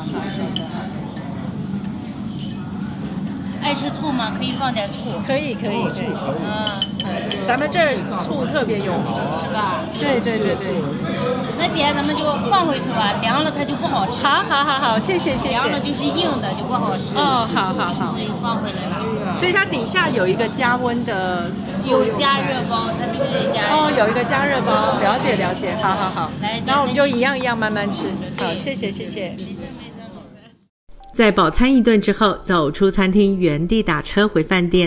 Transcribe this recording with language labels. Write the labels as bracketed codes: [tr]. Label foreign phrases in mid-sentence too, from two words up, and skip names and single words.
[zh] 愛吃醋嗎？可以放點醋。可以。咱們這兒醋特別有名，是吧？對。那姐，咱們就放回去吧，涼了它就不好吃。好，謝謝。涼了就是硬的，就不好吃。好。所以放回来了。所以它底下有一個加溫的，有加熱包，它必須加熱。有一個加熱包，了解。好。來，然後我們就一樣慢慢吃。好，謝謝。在飽餐一頓之後，走出餐廳，原地打車回飯店。